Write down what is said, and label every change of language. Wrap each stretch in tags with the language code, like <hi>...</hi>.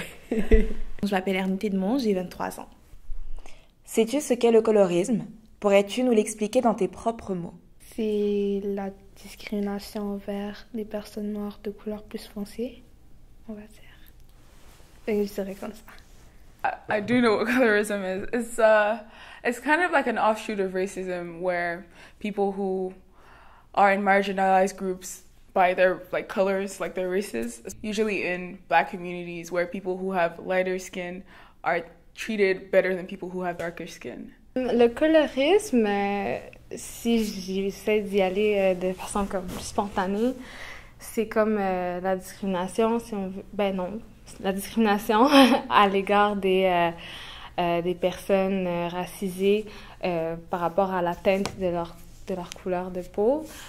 <fr>Je m'appelle Ernité Demont, j'ai 23 ans. Sais-tu ce qu'est le colorisme? Pourrais-tu nous l'expliquer dans tes propres mots? C'est la discrimination envers les personnes noires de couleur plus foncée, on va dire. Et je dirais comme ça.</fr> <en>I do know what colorism is. It's kind of like an offshoot of racism where people who are in marginalized groups by their colors, like their races, usually in Black communities where people who have lighter skin are treated better than people who have darker skin.</en> <fr>Le colorisme, si j'essaie d'y aller de façon comme spontanée, c'est comme la discrimination, si on veut. Ben non. La discrimination à l'égard des personnes racisées par rapport à la teinte de leur couleur de peau.</fr>